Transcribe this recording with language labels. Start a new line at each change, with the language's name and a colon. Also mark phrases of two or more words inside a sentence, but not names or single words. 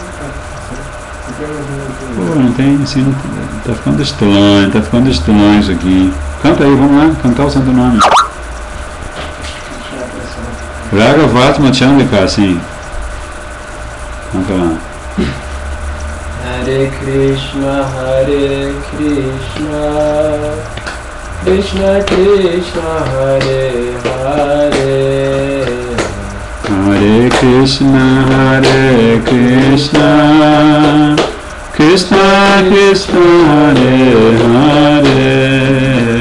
Portuguese: Pô, não tem, assim, não, tá ficando estranho isso aqui. Canta aí, vamos lá, cantar o santo nome. Raghavatma Chandrika, assim. Canta lá.
Sanskrit: हरे कृष्ण, कृष्ण कृष्ण, हरे हरे, हरे कृष्ण, कृष्ण कृष्ण, हरे हरे,